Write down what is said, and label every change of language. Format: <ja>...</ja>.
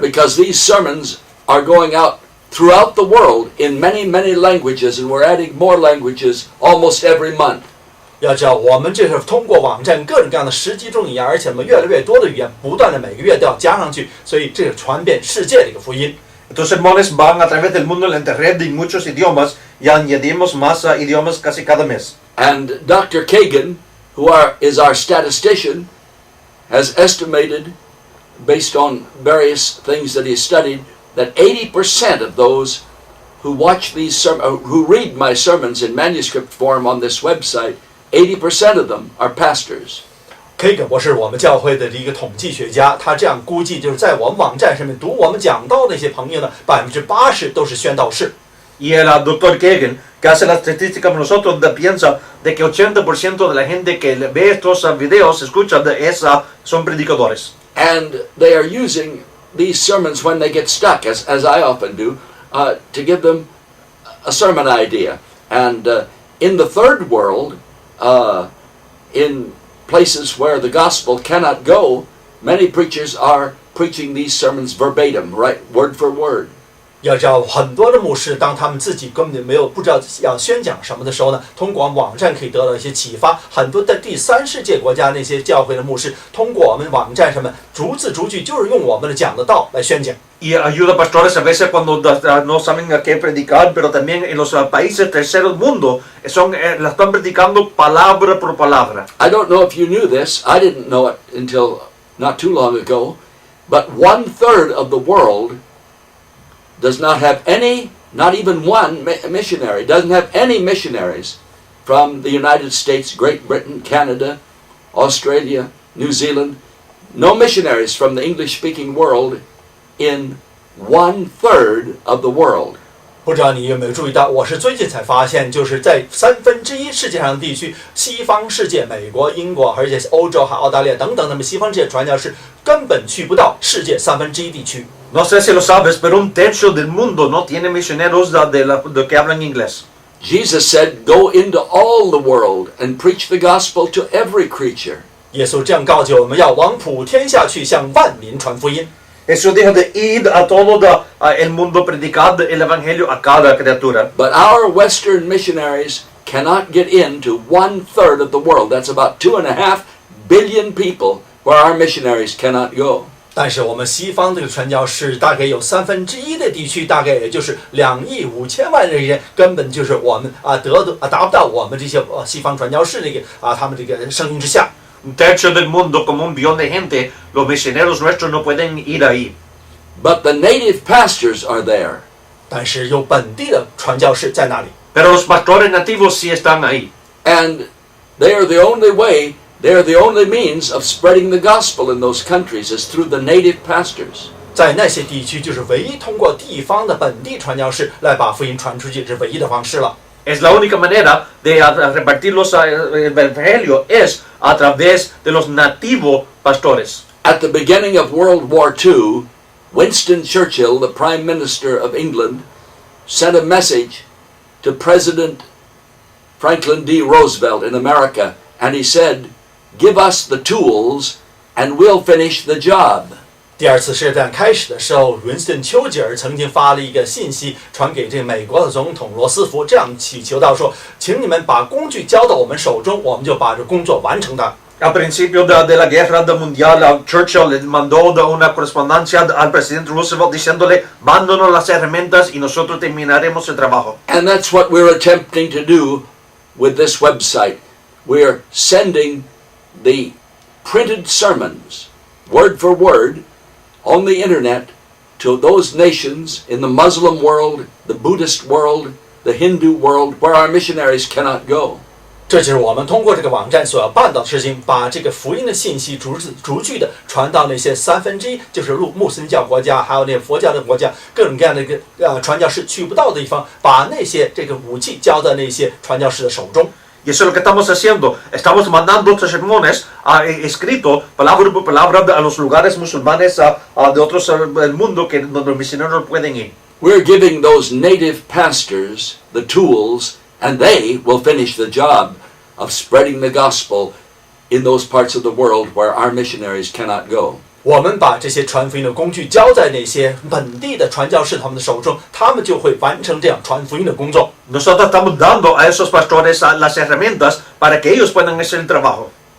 <en>Because these sermons are going out throughout the world in many, many languages, and we're adding more languages almost every month.</en> <zh>要知道，我们这是通过网站各种各样的10几种语言，而且我们越来越多的语言，不断的每个月都要加上去，所以这是传遍世界的一个福音。</zh> <es>Estos sermones van a través del mundo en la internet en muchos idiomas y añadimos más idiomas casi cada mes.</es> <en>And Dr. Kagan, is our statistician, has estimated, based on various things that he studied, that 80% of those who watch who read my sermons in manuscript form on this website, 80% of them are pastors.</en> <zh>Kagan 博士，我们教会的一个统计学家，他这样估计，就是在我们网站上面读我们讲道的一些朋友呢，80%都是宣道士。</zh> <es>Y el doctor Kagan, que hace la estadística con nosotros, piensa de que 80% de la gente que ve estos videos, escucha, son predicadores.</es> <en>And they are using these sermons when they get stuck, as I often do, to give them a sermon idea. And in the third world, in places where the gospel cannot go, many preachers are preaching these sermons verbatim, right, word for word.</en> <zh>要知道，很多的牧师，当他们自己根本不知道要宣讲什么的时候呢，通过网站可以得到一些启发。很多在第三世界国家那些教会的牧师，通过我们网站上面逐字逐句，就是用我们的讲的道来宣讲。</zh> <es>Y ayuda a pastores a veces cuando no saben a qué predicar, pero también en los países terceros mundo la están predicando palabra por palabra.</es> <en>I don't know if you knew this. I didn't know it until not too long ago. But 1/3 of the world does not have any, not even one missionary, doesn't have any missionaries from the United States, Great Britain, Canada, Australia, New Zealand. No missionaries from the English-speaking world in 1/3 of the world.</en> <zh>不知道你有没有注意到，我是最近才发现，就是在1/3世界上的地区，西方世界，美国、英国，而且欧洲、澳大利亚等等，那么西方世界传教士根本去不到世界1/3地区。</zh> <es>No sé si lo sabes, pero 1/3 del mundo no tiene misioneros de que hablan inglés.</es> <en>Jesus said, "Go into all the world and preach the gospel to every creature."</en> <zh>耶稣这样告诫我们要往普天下去，向万民传福音。</zh> <es>Jesús dijo de ir a todo el mundo, predicar el evangelio a cada criatura.</es> <en>But our Western missionaries cannot get into 1/3 of the world. That's about 2.5 billion people where our missionaries cannot go.</en> <zh>但是我们西方这个传教士大概有1/3的地区，大概也就是2亿5千万人，根本就是我们达不到我们这些西方传教士这个他们这个声音之下。</zh> <es>1/3 del mundo, como 1 billón de gente, los misioneros nuestros no pueden ir ahí.</es> <en>But the native pastors are there.</en> <zh>但是有本地的传教士在那里。</zh> <es>Pero los pastores nativos sí están ahí.</es> <en>And they are the only way, they are the only means of spreading the gospel in those countries is through the native pastors.</en> <zh>在那些地区，就是唯一通过地方的本地传教士来把福音传出去，是唯一的方式了。</zh> <es>Es la única manera de repartir el evangelio es a través de los nativos pastores.</es> <en>At the beginning of World War II, Winston Churchill, the Prime Minister of England, sent a message to President Franklin D. Roosevelt in America, and he said, "Give us the tools and we'll finish the job."</en> <zh>第二次世界大战开始的时候，文斯顿·丘吉尔曾经发了一个信息传给这个美国的总统罗斯福，这样祈求到说：“请你们把工具交到我们手中，我们就把这工作完成它。”</zh> <es>Al principio de la guerra mundial, Churchill le mandó una correspondencia al presidente Roosevelt diciéndole, mándanos las herramientas y nosotros terminaremos el trabajo.</es> <en>And that's what we're attempting to do with this website. We're sending the printed sermons, word for word, on the internet to those nations in the Muslim world, the Buddhist world, the Hindu world, where our missionaries cannot go.</en> <zh>这就是我们通过这个网站所要办到的事情，把这个福音的信息逐句的传到那些1/3，就是穆斯林教国家，还有那些佛教的国家，各种各样的一个传教士去不到的地方，把那些这个武器交到那些传教士的手中。</zh> <es>Y eso es lo que estamos haciendo. Estamos mandando otros sermones escritos, palabra por palabra, a los lugares musulmanes de otros del mundo que donde los misioneros no pueden ir.</es> <en>We're giving those native pastors the tools, and they will finish the job of spreading the gospel in those parts of the world where our missionaries cannot go.</en> <zh>我们把这些传福音的工具交在那些本地的传教士他们的手中，他们就会完成这样传福音的工作。</zh> <es>Nosotros estamos dando a esos pastores las herramientas para que ellos puedan hacer el trabajo.</es>